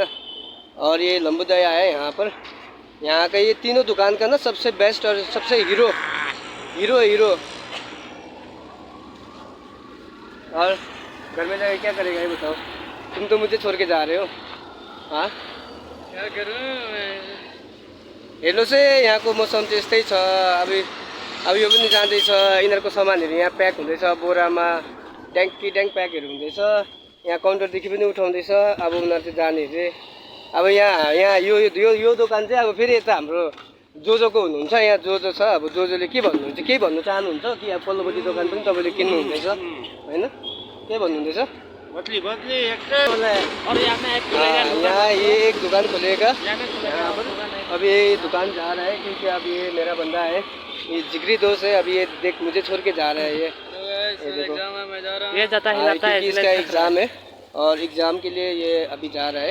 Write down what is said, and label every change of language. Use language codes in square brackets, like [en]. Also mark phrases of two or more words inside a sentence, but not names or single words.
[hi] और ये लंबुदया है यहाँ पर, यहाँ का ये तीनों दुकान का ना सबसे बेस्ट और सबसे हीरो और घर में जाकर क्या करेगा ये बताओ। तुम तो मुझे छोड़ के जा रहे हो। हाँ, क्या करूँ मैं? [ne] हेर्नुहोस् है, यहाँको मौसम चाहिँ यस्तै छ। अब यो पनि जाँदैछ, यिनीहरूको सामानहरू यहाँ प्याक हुँदैछ बोरामा, ट्याङ्क प्याकहरू हुँदैछ। यहाँ काउन्टरदेखि पनि उठाउँदैछ। अब उनीहरू चाहिँ जाने अरे। अब यहाँ यो दोकान चाहिँ अब फेरि यता हाम्रो जोजोको हुनुहुन्छ। यहाँ जोजो छ, अब जोजोले के भन्नुहुन्छ, केही भन्नु चाहनुहुन्छ कि अब पल्लोपट्टि दोकान पनि तपाईँले किन्नु हुँदैछ होइन, के भन्नुहुँदैछ? [hi] यहाँ ये एक दुकान खुलेगा यहाँ पर। अब ये दुकान जा रहा है क्योंकि अब ये मेरा बंदा है, ये जिगरी दोस्त है। अभी ये देख मुझे छोड़ के जा रहा है। ये एग्जाम है, मैं जा रहा हूँ। ये जाता है क्योंकि इसका एग्ज़ाम है और एग्ज़ाम के लिए ये अभी जा रहा है।